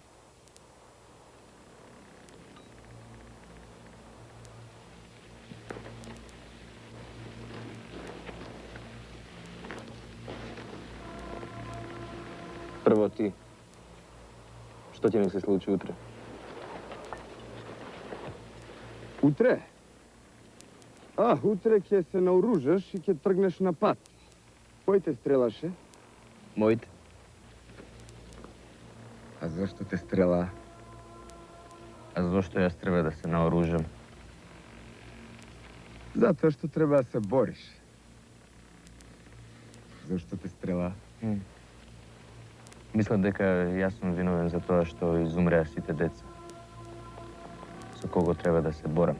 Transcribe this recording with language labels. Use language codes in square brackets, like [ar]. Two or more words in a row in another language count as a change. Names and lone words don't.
[mk] Prvo ti. Što će mi se sluči utre? Утре? Утре ќе се наоружаш и ќе тргнеш на пат. Кој те стрелаше? Моите. А зашто те стрела? [sr] A zašto ja treba da se naoružam? [mk] Затоа што треба да се бориш. Зашто те стрела? Mislim дека јас сум виновен за тоа што изумреа сите деца. Со кого треба да се борам.